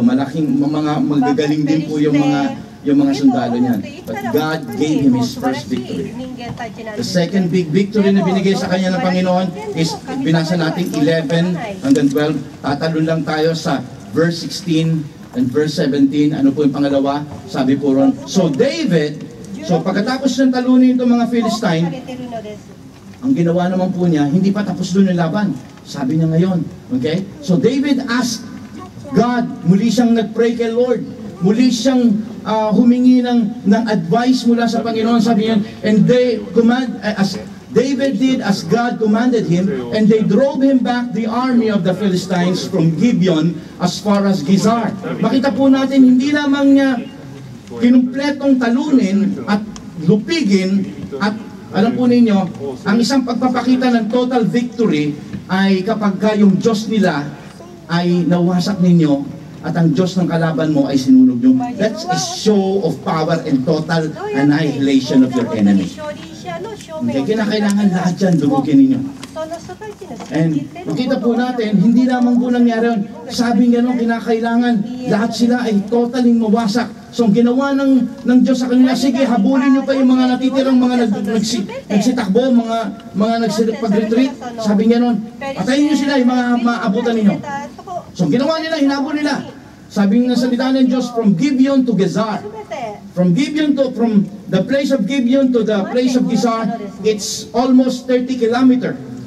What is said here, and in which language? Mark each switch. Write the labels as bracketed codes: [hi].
[tl] Malaking mga magagaling din po yung mga sundalo niyan. [en] But God gave him his first victory. The second big victory [tl] na binigay sa kanya ng Panginoon is, binasa natin 11 hanggang 12. Tatalon lang tayo sa verse 16 and verse 17. Ano po yung pangalawa? Sabi po ron, so David, so pagkatapos ng talunin itong mga Philistine, ang ginawa naman po niya, hindi pa tapos doon yung laban. Sabi niya ngayon, okay? [en] So David asked God, [tl] muli siyang nag-pray kay Lord. Muli siyang humingi ng advice mula sa Panginoon. Sabi niya, [en] and they as David did as God commanded him, and they drove him back the army of the Philistines from Gibeon as far as Gezer. [tl] Makita po natin, hindi lamang niya kinumpletong talunin at lupigin, at alam po ninyo, ang isang pagpapakita ng total victory ay kapag yung Diyos nila ay nawasak ninyo at ang Diyos ng kalaban mo ay sinunog nyo. [en] That's a show of power and total annihilation of your enemy. [tl] Okay, kinakailangan lahat yan dumugin ninyo. And makita po natin, hindi lamang po nangyari yun. Sabi nga nung kinakailangan, lahat sila ay totally mawasak. So ang ginawa ng Diyos sa kanila, sige, habulin nyo pa yung mga natitirang mga nagsitakbo, mga nagsipag-retreat. Sabi nga nun, patayin nyo sila yung mga maabutan ninyo. So ang ginawa nila, hinabol nila. Sabi nga salita ng Diyos, from Gibeon to Gezer. [en] From the place of Gibeon to the place of Gezer, it's almost 30 kilometers.